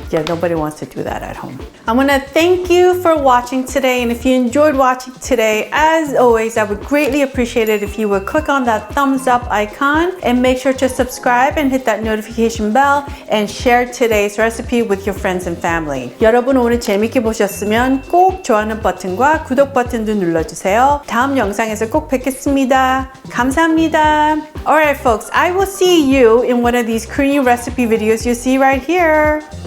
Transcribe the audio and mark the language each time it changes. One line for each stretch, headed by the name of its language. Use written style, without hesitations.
English: Yeah, nobody wants to do that at home. I want to thank you for watching today, and if you enjoyed watching today, as always, I would greatly appreciate it if you would click on that thumbs up icon and make sure to subscribe and hit that notification bell and share today's recipe with your friends and family.
Korean: 여러분 오늘 재밌게 보셨으면 꼭 좋아하는 버튼과 구독 버튼도 눌러주세요. 다음 영상에서 꼭 뵙겠습니다. 감사합니다.
English: Alright folks, I will see you in one of these Korean recipe videos you see right here.